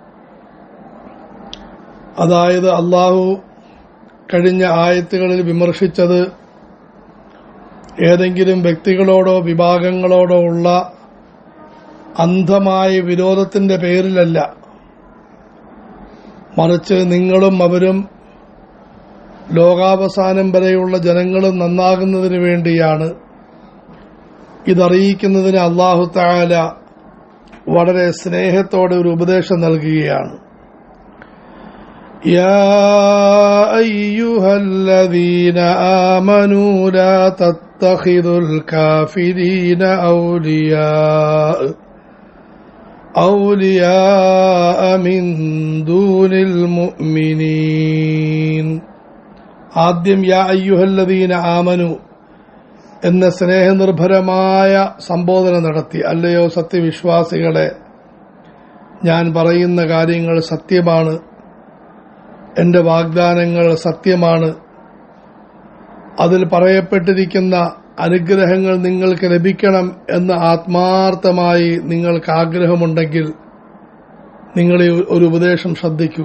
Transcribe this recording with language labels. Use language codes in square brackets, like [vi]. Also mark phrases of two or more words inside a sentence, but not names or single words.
[ml] അതായത് അല്ലാഹു കഴിഞ്ഞ ആയത്തുകളിൽ വിമർശിച്ചത് ഏതെങ്കിലും വ്യക്തികളോടോ വിഭാഗങ്ങളോടോ ഉള്ള അന്ധമായ വിരോധത്തിന്റെ പേരിലല്ല, മറിച്ച് നിങ്ങളും അവരും ലോകാവസാനം വരെയുള്ള ജനങ്ങളും നന്നാകുന്നതിനു വേണ്ടിയാണ്. ഇതറിയിക്കുന്നതിന് അല്ലാഹു തആല വളരെ സ്നേഹത്തോടെ ഒരു ഉപദേശം നൽകുകയാണ്. [ar] يا أيها الذين آمنوا لا تتخذوا الكافرين أولياء من دون المؤمنين ആദ്യം يا أيها الذين آمنوا [ml] എന്ന സ്നേഹനിർഭരമായ സംബോധന നടത്തി. അല്ലയോ സത്യവിശ്വാസികളെ, ഞാൻ പറയുന്ന കാര്യങ്ങൾ സത്യമാണ്, എന്റെ വാഗ്ദാനങ്ങൾ സത്യമാണ്, അതിൽ പറയപ്പെട്ടിരിക്കുന്ന അനുഗ്രഹങ്ങൾ നിങ്ങൾക്ക് ലഭിക്കണം എന്ന് ആത്മാർത്ഥമായി നിങ്ങൾക്ക് ആഗ്രഹമുണ്ടെങ്കിൽ നിങ്ങൾ ഒരു ഉപദേശം ശ്രദ്ധിക്കുക.